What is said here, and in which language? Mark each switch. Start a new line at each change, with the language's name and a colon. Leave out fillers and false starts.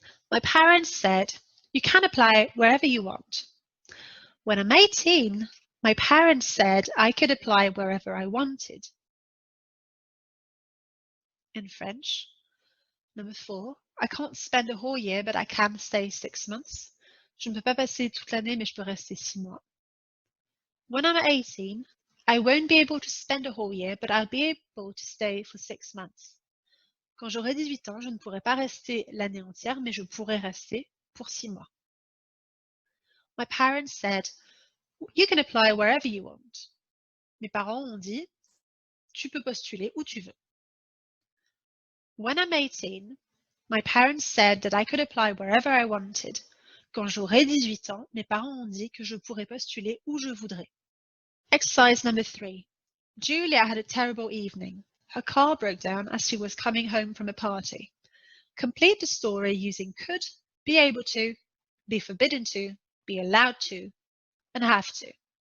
English: My parents said, you can apply wherever you want. When I'm 18, my parents said I could apply wherever I wanted. In French, number 4, I can't spend a whole year, but I can stay 6 months.
French: Je ne peux pas passer toute l'année, mais je peux rester 6 mois.
English: When I'm 18, I won't be able to spend a whole year, but I'll be able to stay for 6 months.
French: Quand j'aurai 18 ans, je ne pourrai pas rester l'année entière, mais je pourrai rester pour 6 mois.
English: My parents said, you can apply wherever you want.
French: Mes parents ont dit, tu peux postuler où tu veux.
English: When I'm 18, my parents said that I could apply wherever I wanted.
French: Quand j'aurai 18 ans, mes parents ont dit que je pourrais postuler où je voudrais.
English: Exercise number 3. Julia had a terrible evening. Her car broke down as she was coming home from a party. Complete the story using could, be able to, be forbidden to, be allowed to, and have to.